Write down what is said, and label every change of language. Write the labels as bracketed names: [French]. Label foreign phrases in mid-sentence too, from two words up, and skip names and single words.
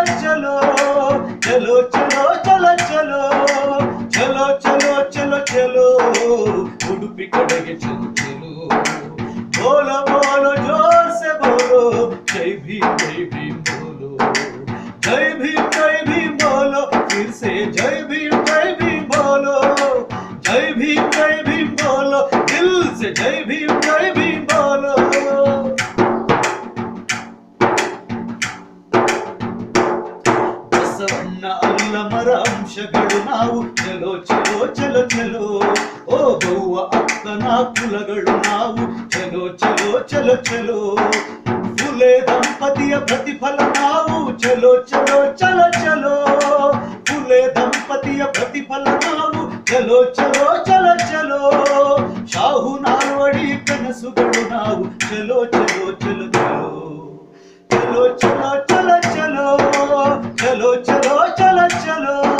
[Hindi] चलो, चलो चलो चलो चलो, चलो चलो चलो चलो उडुपि ಕಡೆಗೆ चलो चलो, बोलो बोलो ज़ोर से बोलो, जय भीम बोलो, जय भीम बोलो, फिर से जय भीम बोलो, जय भीम बोलो, दिल से जय भीम बोलो. [Kannada] ಬಸವಣ್ಣ ಅಲ್ಲಮರ ಅಂಶಗಳು ನಾವು [Hindi] चलो चलो चलो चलो, [Kannada] ಓ ಗೌವ ಅಕ್ಕನ ಕುಲಗಳು ನಾವು [Hindi] चलो चलो चलो चलो, [Kannada] ಫುಲೆ ದಂಪತಿಯ ಪ್ರತಿಫಲ ನಾವು [Hindi] चलो चलो चलो चलो, [Kannada] ಫುಲೆ ದಂಪತಿಯ ಪ್ರತಿಫಲ ನಾವು [Hindi] चलो चलो चलो चलो, [Kannada] ಶಾಹು ನಾಲ್ವಡಿ ಕನಸುಗಳು ನಾವು [Hindi] चलो चलो चलो चलो, चलो चलो चलो चलो, चलो चलो चलो चलो.